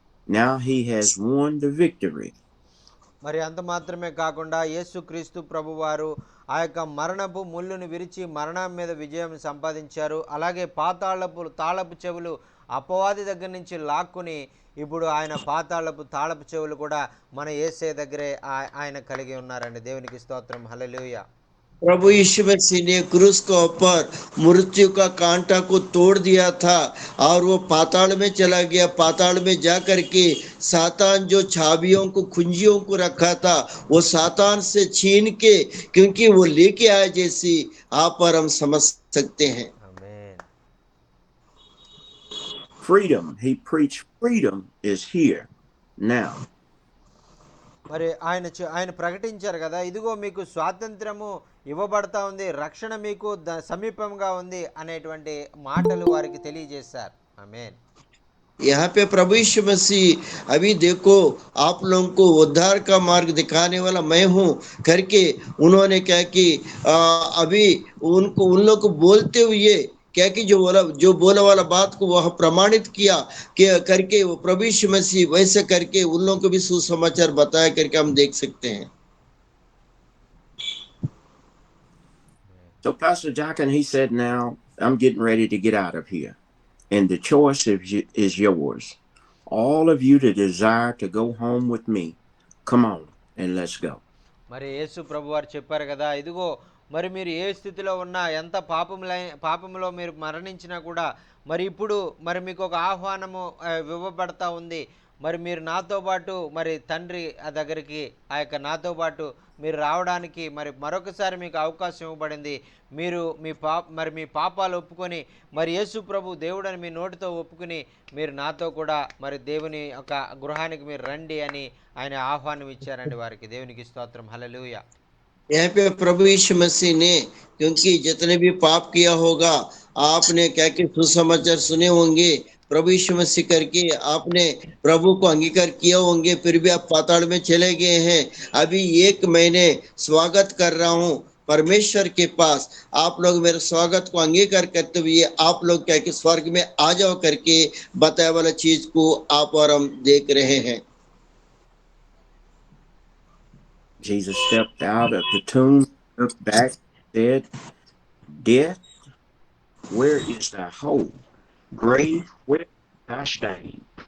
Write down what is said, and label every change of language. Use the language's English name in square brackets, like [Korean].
[English] Now he has won the victory. [Telugu] మరి అంత మాత్రమే కాకుండా యేసుక్రీస్తు ప్రభువారు ఆ యొక్క మరణపు ముళ్ళును విరిచి మరణం మీద విజయం సంపాదించారు. అలాగే తాళపు చెవులు అపవాది దగ్గర నుంచి లాక్కుని ఇప్పుడు ఆయన తాళపు చెవులు కూడా మన యేసయ్య దగ్గరే ఆయన కలిగి ఉన్నారండి. దేవునికి స్తోత్రం. హల్లెలూయా. [Hindi] प्रभु यीशु मसीह ने क्रूस के ऊपर मृत्यु का कांटा को तोड़ दिया था और वो पाताल में चला गया। पाताल में जा करके सातान जो चाबियों को कुंजियों को रखा था वो सातान से छीन के, क्योंकि वो लेके आया, जैसी आप और हम समझ सकते हैं। [English] Amen. Freedom, he preached freedom is here now. [Telugu] మరి ఆయన ప్రకటించారు కదా, ఇదిగో మీకు స్వాతంత్రము ఇవ్వబడతా ఉంది, రక్షణ మీకు సమీపంగా ఉంది అనేటువంటి మాటలు వారికి తెలియజేశారు. ఆమేన్. [Hindi] यहाँ पे प्रभु यीशु मसीह अभी देखो आप लोगों को उद्धार का मार्ग दिखाने वाला मैं हूँ करके उन्होंने क्या कि अभी उन लोग को बोलते हुए क्या कि जो बोला वाला बात को वह प्रमाणित किया कि करके वो प्रभु यीशु मसीह वैसे करके उन लोगों को भी सुसमाचार बताया करके हम देख सकते हैं। [English] So Pastor Jockin, he said, now I'm getting ready to get out of here. And the choice is yours. All of you that desire to go home with me, come on and let's go. [Telugu] మరి యేసు ప్రభు వారు చెప్పారు కదా, ఇదిగో మరి మీరు ఏ స్థితిలో ఉన్నా, ఎంత పాపములో మీరు మరణించినా కూడా మరి ఇప్పుడు మరి మీకు ఒక ఆహ్వానము ఇవ్వబడతా ఉంది. మరి మీరు నాతో పాటు మరి తండ్రి దగ్గరికి నాతో పాటు మీరు రావడానికి మరి మరొకసారి మీకు అవకాశం ఇవ్వబడింది. మీరు మీ పాపాలు ఒప్పుకొని మరి యేసు ప్రభు దేవుడని మీ నోటితో ఒప్పుకుని మీరు నాతో కూడా మరి దేవుని ఒక గృహానికి మీరు రండి అని ఆయన ఆహ్వానం ఇచ్చారండి వారికి. దేవునికి స్తోత్రం. హల్లెలూయా. [Hindi] यहाँ पे प्रभु यीशु मसीह ने, क्योंकि जितने भी पाप किया होगा आपने क्या कि सुसमाचार सुने होंगे, प्रभु यीशु मसीह करके आपने प्रभु को अंगीकार किया होंगे, फिर भी आप पाताल में चले गए हैं। अभी 1 महीने स्वागत कर रहा हूँ परमेश्वर के पास। आप लोग मेरे स्वागत को अंगीकार करते हुए आप लोग क्या कि स्वर्ग में आ जाओ करके बताया वाला चीज को आप और हम देख रहे हैं। [English] Jesus stepped out of the tomb, looked back, said, death, where is thy hold? Grave, where is thy stain?